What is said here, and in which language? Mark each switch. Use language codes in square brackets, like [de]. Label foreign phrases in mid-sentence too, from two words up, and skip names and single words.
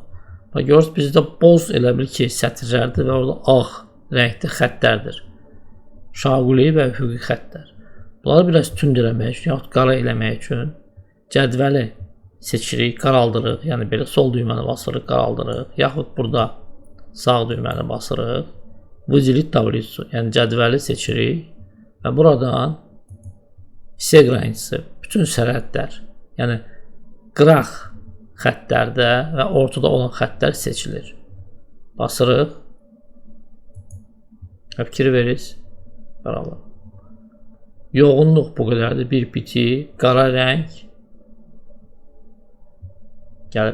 [az] Görürsünüz, bizdə boz elə bil ki, sətirlərdir və orada ağ rəngli xəttlərdir. Şaquli və üfüqi xəttlər. Bunları biraz tünd eləmək üçün, yaxud qara eləmək üçün cədvəli seçirik, qaraldırıq. Yəni belə sol düyməni basırıq, qaraldırıq. Yaxud burada sağ düyməni basırıq. [ru] Выделить таблицу, [az] yəni cədvəli seçirik və buradan [ru] все границы, [az] bütün sərhədlər, yəni qıraq xəttlərdə və ortada olan xəttlər seçilir. Basırıq. Fikir verirsiniz. Qaralım. Yoğunluq bu qədərdir. Bir biti, qara rəng gəlir.